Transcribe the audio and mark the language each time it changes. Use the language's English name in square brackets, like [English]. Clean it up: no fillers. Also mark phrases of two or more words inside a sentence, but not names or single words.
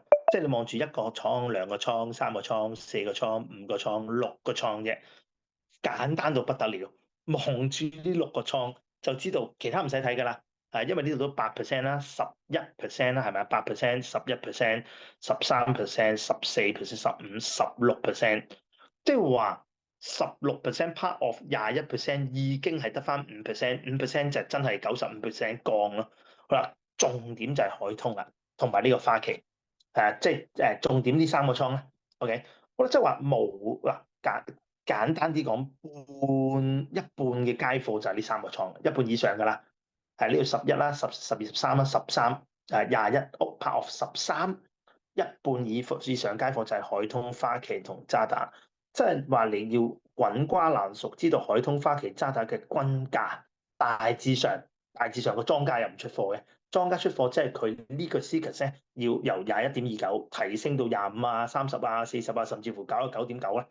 [Cantonese] 即係你望住一個倉、兩個倉、三個倉、四個倉、五個倉、六個倉啫，簡單到不得了。望住呢6個倉就知道，其他唔使睇㗎啦。因為呢度都8%啦、11%啦，係咪啊？8%、11%、13%、14%、15%、16%，即係話16% [English] part of [Cantonese] 21% 已經係得翻5%，5% 就真係95%降咯。好啦，重點就係海通啦，同埋呢個花旗。即係重點呢3個倉咧，OK，我覺得即係話冇嗱簡單啲講，一半嘅街貨就係呢3個倉，一半以上㗎啦，係呢度11啦、12、13 啦、1321， [English] part of [Cantonese] 13，一半以上街貨就係海通、花旗同渣打，即係話你要滾瓜爛熟知道海通、花旗、渣打嘅均價，大致上個莊家又唔出貨嘅。莊家出貨，即係佢呢個 CCASS 咧，要由21.29提升到25啊、30啊、40啊，甚至乎99.9咧。